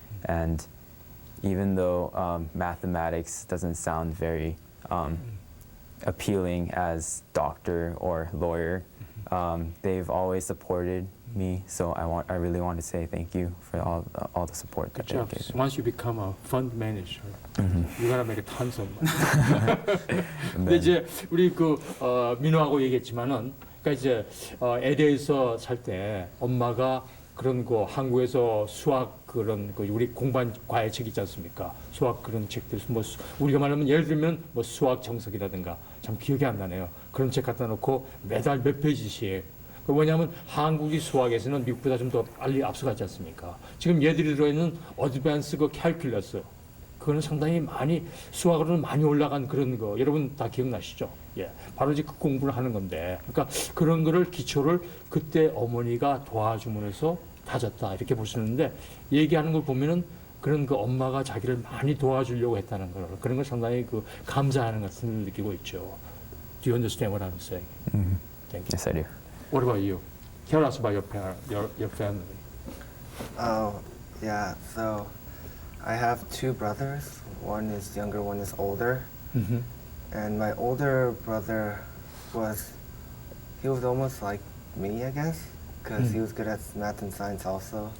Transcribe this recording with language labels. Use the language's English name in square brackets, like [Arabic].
[English] And even though mathematics doesn't sound very appealing as doctor or lawyer, they've always supported me. So I really want to say thank you for all the support that Good they've job. given. Once you become a fund manager, you're gonna make tons of money. [Korean] 근데 이제 우리 민호하고 얘기했지만은, 그러니까 이제 LA에서 살 때 엄마가 그런 거 한국에서 수학 그런 우리 공부한 과외책 있지 않습니까? 수학 그런 책들 뭐 우리가 말하면 예를 들면 뭐 수학 정석이라든가 참 기억이 안 나네요. 그런 책 갖다 놓고 매달 몇 페이지씩. 왜냐하면 한국이 수학에서는 미국보다 좀 더 빨리 앞서가지 않습니까? 지금 얘들이 들어있는 어드밴스 캘큘러스 그거는 상당히 많이 수학으로는 많이 올라간 그런 거 여러분 다 기억나시죠? 예, 바로 이제 그 공부를 하는 건데, 그러니까 그런 거를 기초를 그때 어머니가 도와주면서 다졌다 이렇게 볼 수 있는데, 얘기하는 걸 보면은 그런 엄마가 자기를 많이 도와주려고 했다는 걸, 그런 걸 상당히 감사하는 것을 느끼고 있죠. [English] Do you understand what I'm saying? Thank you. Yes, I do. What about you? Tell us about your family. Oh, yeah. So I have two brothers. One is younger, one is older. And my older brother was almost like me, I guess, because he was good at math and science also.